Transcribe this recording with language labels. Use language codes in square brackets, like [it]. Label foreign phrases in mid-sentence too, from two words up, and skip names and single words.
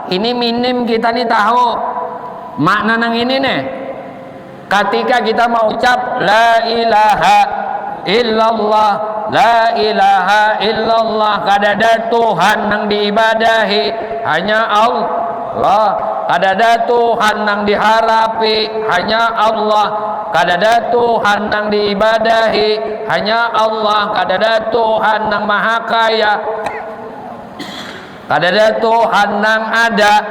[bjn] Ini minim kita nih tahu makna nang ini nih. [ar] Ketika kita mau ucap la ilaha illallah, la ilaha illallah, [bjn] kadada Tuhan nang diibadahi hanya Allah, kadada Tuhan nang diharapi hanya Allah, kadada Tuhan nang diibadahi hanya Allah, kadada Tuhan nang maha kaya, kadada Tuhan nang ada.